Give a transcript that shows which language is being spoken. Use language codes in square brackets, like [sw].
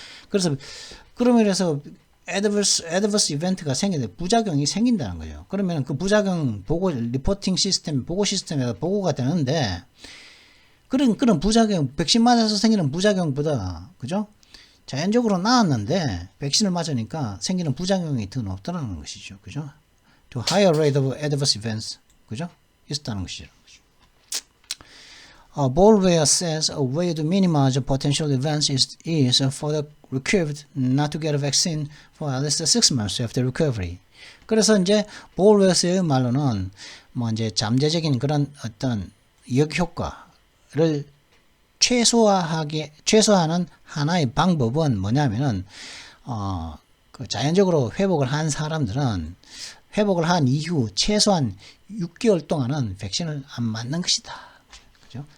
[ko] 그래서 그러면서 adverse event가 부작용이 생긴다는 거예요. 그러면 그 부작용 리포팅 시스템, 보고 시스템에 보고가 되는데, 그런 부작용, 백신 맞아서 생기는 부작용보다, 그죠? 자연적으로 나았는데, 백신을 맞으니까 생기는 부작용이 더 높다는 것이죠. 그죠? [en] To higher rate of adverse events. [ko] 그죠? 있었다는 것이죠. [en] Bolware says a way to minimize potential events is for the recovered not to get a vaccine for at least 6 months after recovery. [ko] 그래서 이제 볼웨어의 말로는 뭐 이제 잠재적인 그런 어떤 역효과를 최소화하는 하나의 방법은 뭐냐면은 자연적으로 회복을 한 사람들은 회복을 한 이후 최소한 6개월 동안은 백신을 안 맞는 것이다. 그죠?